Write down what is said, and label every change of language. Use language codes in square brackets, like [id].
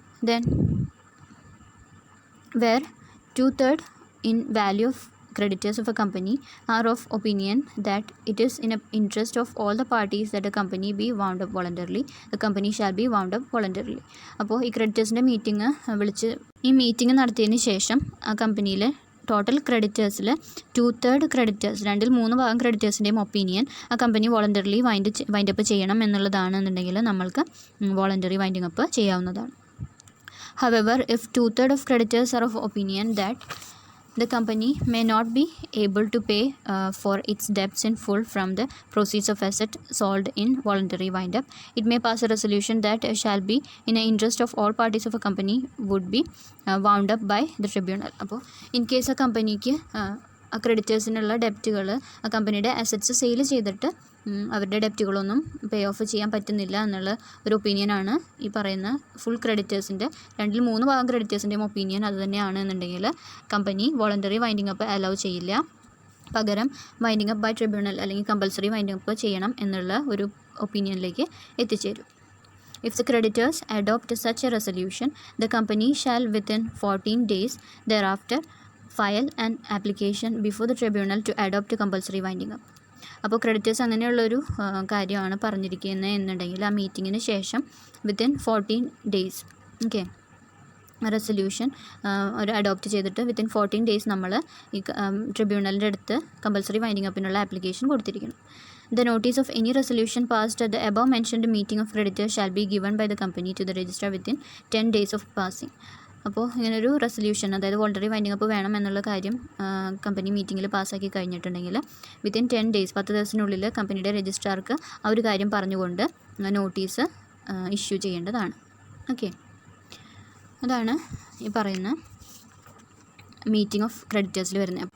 [en] Then where 2/3 in value of creditors of a company are of opinion that it is in the interest of all the parties that the company be wound up voluntarily, the company shall be wound up voluntarily. [ml] അപ്പോൾ ഈ ക്രെഡിറ്റേഴ്സിൻ്റെ meeting വിളിച്ച് ഈ meeting നടത്തിയതിന് ശേഷം ആ കമ്പനിയിലെ total ക്രെഡിറ്റേഴ്സിൽ 2/3 creditors, 3/4 ക്രെഡിറ്റേഴ്സിൻ്റെയും opinion ആ company voluntarily wind up ചെയ്യണം എന്നുള്ളതാണെന്നുണ്ടെങ്കിൽ നമ്മൾക്ക് വോളണ്ടറി വൈൻഡിങ് അപ്പ് ചെയ്യാവുന്നതാണ്. [en] However, if 2/3 of creditors are of opinion that the company may not be able to pay for its debts in full from the proceeds of asset sold in voluntary wind-up, it may pass a resolution that shall be in the interest of all parties of a company would be wound up by the tribunal. [ml] അപ്പോൾ in case ആ കമ്പനിക്ക് ആ ക്രെഡിറ്റേഴ്സിനുള്ള ഡെപ്റ്റുകൾ ആ കമ്പനിയുടെ assets sale ചെയ്തിട്ട് അവരുടെ ഡെപ്റ്റുകളൊന്നും പേ of ചെയ്യാൻ പറ്റുന്നില്ല എന്നുള്ള ഒരു ഒപ്പീനിയനാണ് ഈ പറയുന്ന ഫുൾ ക്രെഡിറ്റേഴ്സിൻ്റെ 3/4 ക്രെഡിറ്റേഴ്സിൻ്റെയും ഒപ്പീനിയൻ അത് തന്നെയാണ് എന്നുണ്ടെങ്കിൽ company voluntary winding up allow ചെയ്യില്ല. പകരം വൈൻഡിങ് അപ്പ് ബൈ ട്രിബ്യൂണൽ അല്ലെങ്കിൽ കമ്പൽസറി വൈൻഡിങ് അപ്പ് ചെയ്യണം എന്നുള്ള ഒരു ഒപ്പീനിയനിലേക്ക് എത്തിച്ചേരും. [en] If the creditors adopt such a resolution, the company shall within 14 days thereafter file an application before the tribunal to adopt a compulsory winding up. [ml] അപ്പോൾ creditors അങ്ങനെയുള്ളൊരു കാര്യമാണ് പറഞ്ഞിരിക്കുന്നത് എന്നുണ്ടെങ്കിൽ ആ മീറ്റിങ്ങിന് ശേഷം വിത്തിൻ 14 days ഓക്കെ റെസൊല്യൂഷൻ ഒരു അഡോപ്റ്റ് ചെയ്തിട്ട് വിത്തിൻ 14 days നമ്മൾ ഈ ട്രിബ്യൂണലിൻ്റെ അടുത്ത് compulsory winding അപ്പിനുള്ള application കൊടുത്തിരിക്കണം. [en] The notice of any resolution passed at the above mentioned meeting of creditors shall be given by the company to the registrar within 10 days of passing. [ml] അപ്പോൾ ഇങ്ങനൊരു resolution, അതായത് voluntary winding up വേണം എന്നുള്ള കാര്യം company മീറ്റിങ്ങിൽ പാസ്സാക്കി കഴിഞ്ഞിട്ടുണ്ടെങ്കിൽ within 10 days 10 ദിവസത്തിനുള്ളിൽ കമ്പനിയുടെ രജിസ്ട്രാർക്ക് ആ ഒരു കാര്യം പറഞ്ഞുകൊണ്ട് നോട്ടീസ് ഇഷ്യൂ ചെയ്യേണ്ടതാണ്. ഓക്കെ, അതാണ് ഈ പറയുന്ന മീറ്റിംഗ് ഓഫ് ക്രെഡിറ്റേഴ്സിൽ വരുന്നത്.